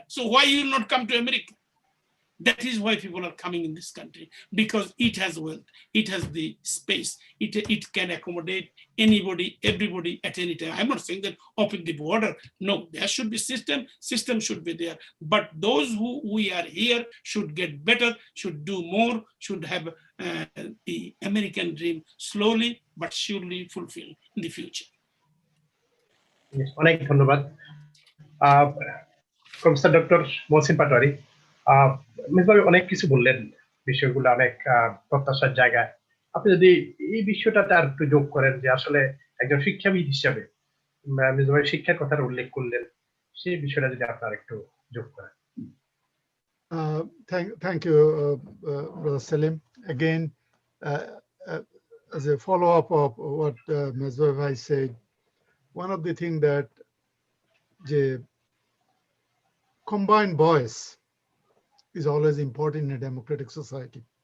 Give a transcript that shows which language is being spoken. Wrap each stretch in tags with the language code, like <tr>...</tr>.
<en>So why you not come to America? That is why people are coming in this country, because it has wealth, it has the space, it can accommodate anybody, everybody at any time. I'm not saying that open the border. No, there should be system should be there. But those who we are here should get better, should do more, should have the American dream slowly but surely fulfilled in the future. Yes,</en> <bn>অনেক ধন্যবাদ professor doctor Mohsin Patwari. Misbah অনেক কিছু বললেন বিষয়গুলো অনেক প্রত্যাশার জায়গায়। আপনি যদি এই বিষয়টাতে আর একটু যোগ করেন যে আসলে একজন শিক্ষাবিদ হিসাবে মির্জা ভাই শিক্ষার কথাটা উল্লেখ করলেন, সেই বিষয়টা যদি আপনারা একটু যোগ করেন।</bn> <en>Thank you, Brother Salim. Again, as a follow-up of what Misbah Bhai said, one of the things that the combined voice is always important in a democratic society.</en>